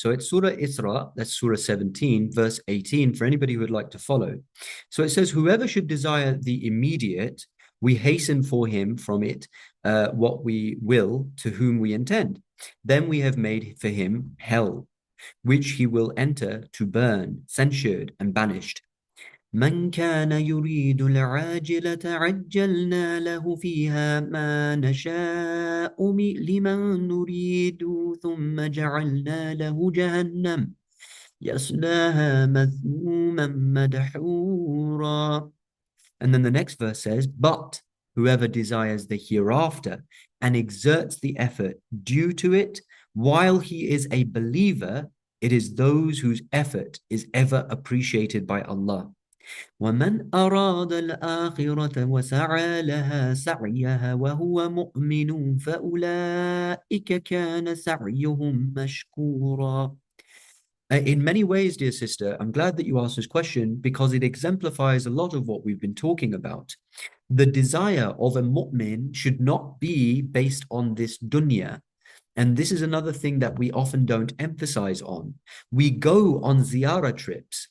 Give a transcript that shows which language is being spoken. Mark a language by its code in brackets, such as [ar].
[en] So it's Surah Isra, that's Surah 17, verse 18, for anybody who would like to follow. So it says, whoever should desire the immediate, we hasten for him from it what we will to whom we intend. Then we have made for him hell, which he will enter to burn, censured and banished. [ar] من كان يريد العاجلة عجلنا له فيها ما نشاء لمن نريد ثم جعلنا له جهنم يصلاها مذموما مدحورا. [en] And then the next verse says, but whoever desires the hereafter and exerts the effort due to it while he is a believer, it is those whose effort is ever appreciated by Allah. [ar] ومن أراد الآخرة وسعى لها سعيها وهو مؤمن فأولئك كان سعيهم مشكورا. [en] In many ways, dear sister, I'm glad that you asked this question because it exemplifies a lot of what we've been talking about. The desire of a mu'min should not be based on this dunya. And this is another thing that we often don't emphasize on. We go on ziyarah trips.